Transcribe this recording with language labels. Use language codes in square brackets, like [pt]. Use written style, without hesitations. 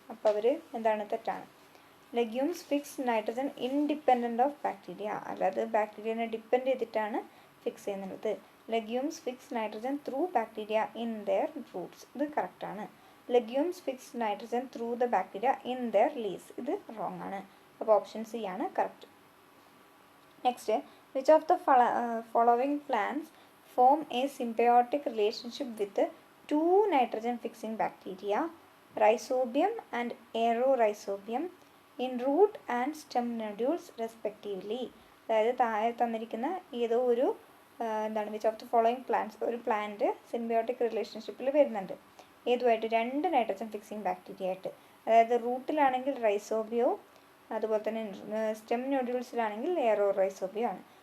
[ml] അപ്പോൾ അവർ എന്താണ്? തെറ്റാണ്. [en] Legumes fix nitrogen independent of bacteria. [ml] അല്ലാതെ ബാക്ടീരിയനെ ഡിപ്പെൻഡ് ചെയ്തിട്ടാണ് ഫിക്സ് ചെയ്യുന്നത്. [en] Legumes fix nitrogen through bacteria in their roots. [ml] ഇത് കറക്റ്റാണ്. [en] Legumes fix nitrogen through the bacteria in their leaves. [ml] ഇത് റോങ് ആണ്. അപ്പോൾ ഓപ്ഷൻ സി ആണ് correct. [en] Next, which of the following plants form a symbiotic relationship with 2 nitrogen fixing bacteria, rhizobium and aerorhizobium, in root and stem nodules respectively. [ml] അതായത് താഴെ തന്നിരിക്കുന്ന ഏതോ ഒരു എന്താണ് [en] which of the following plants, [ml] ഒരു plant symbiotic റിലേഷൻഷിപ്പിൽ വരുന്നുണ്ട്. ഏതുമായിട്ട്? 2 nitrogen fixing bacteria ആയിട്ട്. അതായത് റൂട്ടിലാണെങ്കിൽ റൈസോബിയവും അതുപോലെ തന്നെ സ്റ്റെം നോഡ്യൂൾസിലാണെങ്കിൽ എയറോറൈസോബിയോ ആണ്.